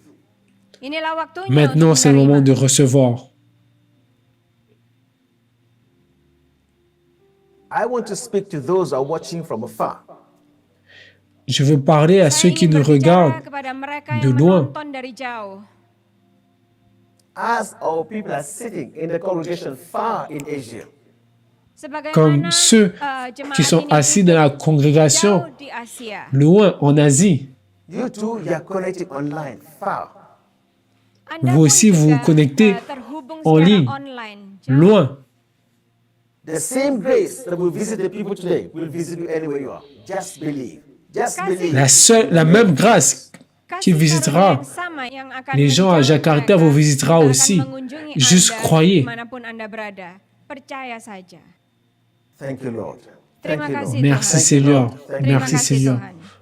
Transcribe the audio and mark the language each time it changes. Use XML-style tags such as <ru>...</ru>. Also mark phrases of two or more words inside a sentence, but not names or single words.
<id>Inilah waktunya</id> <fr>Maintenant,</fr> <id>untuk</id> <fr>c'est le moment de</fr> <id>menerima.</id> <fr>recevoir.</fr> <en>I want to speak to those who are watching from afar.</en> <fr>Je veux parler à ceux</fr> <id>Saya</id> <fr>qui</fr> <id>ingin</id> <fr>nous</fr> <id>berbicara</id> <fr>regardent</fr> <id>kepada mereka</id> <fr>de</fr> <id>yang</id> <fr>loin.</fr> <id>menonton dari jauh.</id> <en>As our people are sitting in the congregation far in Asia,</en> <fr>Comme</fr> <id>Sebagaimana</id> <fr>ceux</fr> <id>jemaat</id> <fr>qui sont</fr> <id>ini</id> <fr>assis dans la</fr> <id>duduk</id> <fr>congrégation</fr> <id>jauh di Asia.</id> <fr>loin en Asie.</fr> <en>you too, you are connecting online far.</en> <id>Anda</id> <fr>Vous</fr> <id>pun</id> <fr>aussi, vous</fr> <id>juga,</id> <fr>vous connectez</fr> <id>terhubung</id> <fr>en</fr> <id>secara</id> <fr>ligne,</fr> <id>online, jauh.</id> <fr>loin.</fr> <en>The same grace that will visit the people today will visit you anywhere you are. Just believe. Just believe.</en> <fr>La même grâce qui</fr> <id>Kasih</id> <fr>visitera</fr> <id>karunia yang sama yang akan</id> <fr>les gens à</fr> <id>menjauh Jakarta mereka,</id> <fr>vous visitera</fr> <id>akan</id> <fr>aussi.</fr> <id>mengunjungi</id> <fr>Juste</fr> <id>Anda</id> <fr>croyez.</fr> <id>dimanapun Anda berada. Percaya saja.</id> <en>Thank you, Lord.</en> <id>Terima</id> <en>Thank you,</en> <id>kasih</id> <en>Lord.</en> <fr>Merci</fr> <id>Tuhan.</id> <fr>Seigneur.</fr> <en>Thank you.</en> <id>Terima</id> <fr>Merci</fr> <id>kasih</id> <fr>Seigneur.</fr> <id>Tuhan.</id>